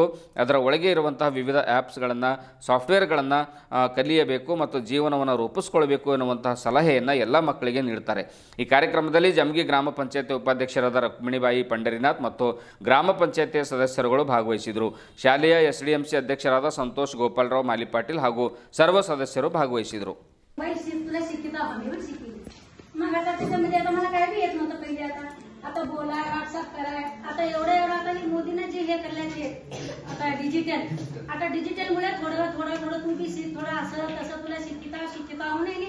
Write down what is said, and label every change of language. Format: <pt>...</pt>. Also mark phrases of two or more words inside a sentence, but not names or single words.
<kn>ಅದರ ಒಳಗೆ ಇರುವಂತಹ ವಿವಿಧ ಆ್ಯಪ್ಸ್ಗಳನ್ನು, ಸಾಫ್ಟ್ವೇರ್ಗಳನ್ನು ಕಲಿಯಬೇಕು ಮತ್ತು ಜೀವನವನ್ನು ರೂಪಿಸ್ಕೊಳ್ಬೇಕು ಎನ್ನುವಂತಹ ಸಲಹೆಯನ್ನು ಎಲ್ಲ ಮಕ್ಕಳಿಗೆ ನೀಡ್ತಾರೆ. ಈ ಕಾರ್ಯಕ್ರಮದಲ್ಲಿ ಜಮ್ಗಿ ಗ್ರಾಮ ಪಂಚಾಯತಿ ಉಪಾಧ್ಯಕ್ಷರಾದ ರುಕ್ಮಿಣಿಬಾಯಿ ಪಂಡರಿನಾಥ್ ಮತ್ತು ಗ್ರಾಮ ಪಂಚಾಯತಿಯ ಸದಸ್ಯರುಗಳು ಭಾಗವಹಿಸಿದರು. ಶಾಲೆಯ SDMC ಅಧ್ಯಕ್ಷರಾದ ಸಂತೋಷ್ ಗೋಪಾಲರಾವ್ ಮಾಲಿಪಾಟೀಲ್ ಹಾಗೂ</kn> <mr>सर्व सदस्यರು</mr> <kn>ಭಾಗವಹಿಸಿದರು.</kn> <mr>आता बोला व्हॉट्सअप कराय आता एवढं आता मोदीने जे हे करल्याचे आता डिजिटल मुळे थोडं तुम्ही थोडं असं तसं तुला शिकिता होऊन नाही.</mr>